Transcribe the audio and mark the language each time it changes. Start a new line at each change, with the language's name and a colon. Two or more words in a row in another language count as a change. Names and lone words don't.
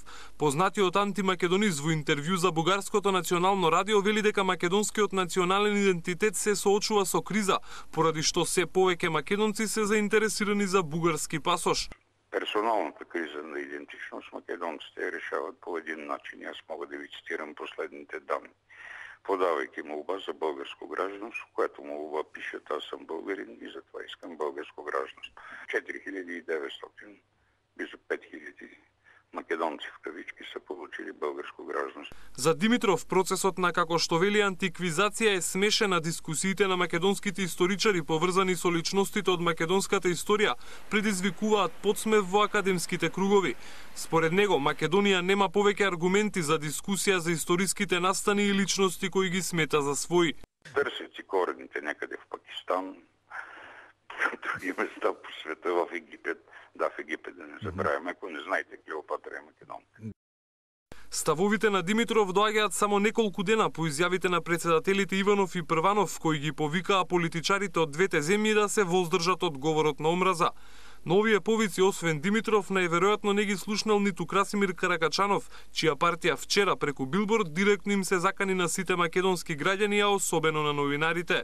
Macedonian: Познатиот антимакедонист во интервју за Бугарското национално радио вели дека македонскиот национален идентитет се соочува со криза, поради што се повеќе македонци се заинтересирани за бугарски пасош.
Bulgarian: Персоналната криза на идентичност македонците я решават по един начин. Аз мога да ви цитирам последните данни. Подавайки молба за българско гражданство, която молба пишат аз съм българин и затова искам българско гражданство. 4900, близо 5000 македонци в кавички са получили българско гражданство.
Macedonian: За Димитров процесот на, како што вели, антиквизација е смешен, а дискусиите на македонските историчари поврзани со личностите од македонската историја предизвикуваат подсмев во академските кругови. Според него, Македонија нема повеќе аргументи за дискусија за историските настани и личности кои ги смета за своји.
Bulgarian: Търсят си корените некъде в Пакистан, други места по света, в Египет. Да, в Египет, да не забравяме, ако не знаете, Клеопатра е македонка.
Macedonian: Ставовите на Димитров доаѓаат само неколку дена по изјавите на председателите Иванов и Прванов, кои ги повикаа политичарите од двете земји да се воздржат од говорот на омраза. Но овие повици, освен Димитров, најверојатно не ги слушнал ниту Красимир Каракачанов, чија партија вчера преку билборд директно им се закани на сите македонски граѓани, а особено на новинарите.